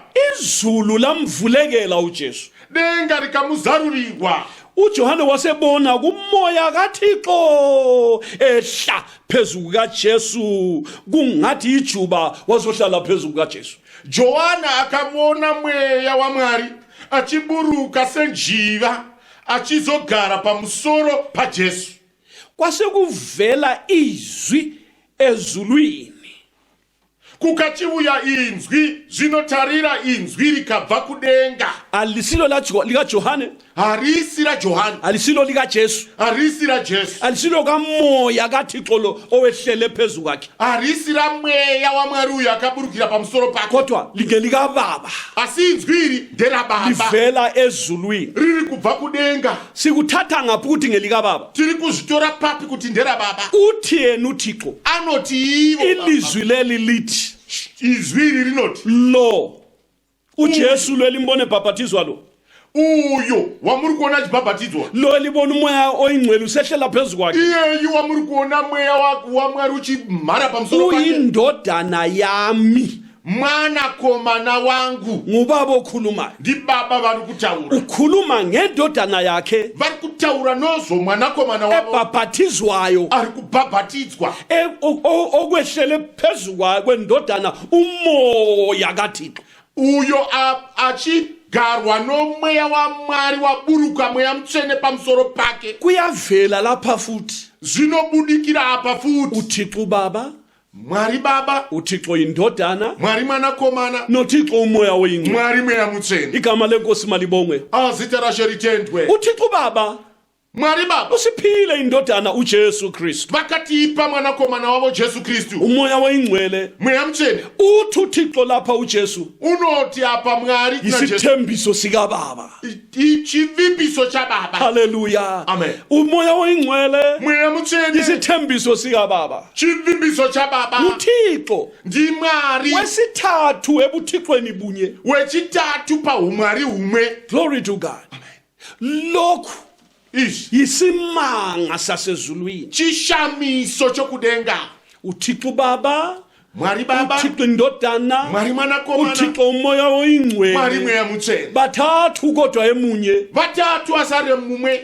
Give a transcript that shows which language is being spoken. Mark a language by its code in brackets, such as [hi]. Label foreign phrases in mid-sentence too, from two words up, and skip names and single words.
[nd] Izulu lamvulekela uJesu. [sn] Denga rikamuzarurirwa. [nd] uJohane wasebona kumoya kaThixo ehla phezulu kaJesu kungathi ijuba wazohlala phezulu kaJesu. [sn] Johana akabona mweya wa Mwari achiburuka senjiva achizogara pamusoro paJesu. [nd] Kwasekuvela izwi ezulwini. [sn] Kukachiuya inzwi zvinotarira inzwi rikabva kudenga. [nd] Alisilo lika Johane, [sn] Harisi ra Johani, [nd] alisilo lika Jesu, [sn] harisi ra Jesu, [nd] alisilo kamoya kaThixo lo owehlele phezulu kwakhe. [sn] harisi ra mweya wa Mwari uyu akaburukira pamusoro pake. [nd] Kodwa lingelika Baba, [sn] Asi inzwi iri nderababa, [nd] livela ezulwini. [sn] riri kubva kudenga. [nd] Sikuthatha ngaphi ukuthi ngelika Baba? [sn] Tiri kuzvitora papi kuti nderababa? [nd] Uthi yena uThixo [sn] Anoti ivo [nd] ilizwi leli lithi [sn] izwi iri rinoti [nd] lo uJesu lelimbone bhabhathizwa lo [sn] uyo wamuri kuona achibhabhatidzwa, [nd] lo libona umoya oyingcwele usehlela phezulu kwakhe [sn] iyeyu wamuri kuona mweya wa Mwari uchimhara pamusoro pake. [nd] uyindodana yami [sn] Mwanakomana wangu, [nd] ngubaba okhulumayo. [sn] ndibaba vari kutaura, [nd] Ukhuluma ngendodana yakhe [sn] vari kutaura nozo mwanakomana wavo [nd] ebhabhathizwayo [sn] ari kubhabhatidzwa, [nd] okwehlele phezulu kwendodana umoya kaThixo. [sn] uyo achigarwa nomweya wa Mwari waburuka mweya mutsvene pamusoro pake. [nd] Kuyavela lapha futhi [sn] Zvinobudikira apa futi [nd] uThixo Baba, [sn] Mwari Baba, [nd] uThixo indodana, [sn] Mwari Mwanakomana, [nd] noThixo umoya oyingcwele. [sn] Mwari mweya mutsvene. [nd] Igama lenkosi malibongwe. [sn] Zita raShe ritendwe. [nd] uThixo Baba [sn] Mwari Baba [nd] usiphile indodana uJesu Kristu, [sn] vakatipa mwanakomana wavo Jesu Kristu, [nd] umoya oyingcwele. [sn] mweya mutsvene. [nd] Uthi uThixo lapha uJesu [sn] Unoti apa Mwari kuna Jesu, [nd] isithembiso sika Baba. [sn] chivimbiso chaBaba. [nd] Haleluya. [sn] Amen. [nd] Umoya oyingcwele [sn] Mweya mutsvene, [nd] isithembiso sika Baba. [sn] chivimbiso chaBaba. [nd] uThixo [sn] Ndi Mwari [nd] wesithathu ebuthixweni bunye. [sn] wechitatu paumwari humwe. [en] Glory to God. [nd] Lokhu [sn] Izvi [nd] yisimanga sasezulwini. [sn] chishamiso chokudenga. [nd] uThixo Baba, [sn] Mwari Baba, [nd] uThixo indodana, [sn] Mwari Mwanakomana, [nd] uThixo umoya [sn] Mwari [nd] oyingcwele. [sn] mweya mutsvene. [nd] Bathathu kodwa emunye. [sn] Vatatu asari mumwe.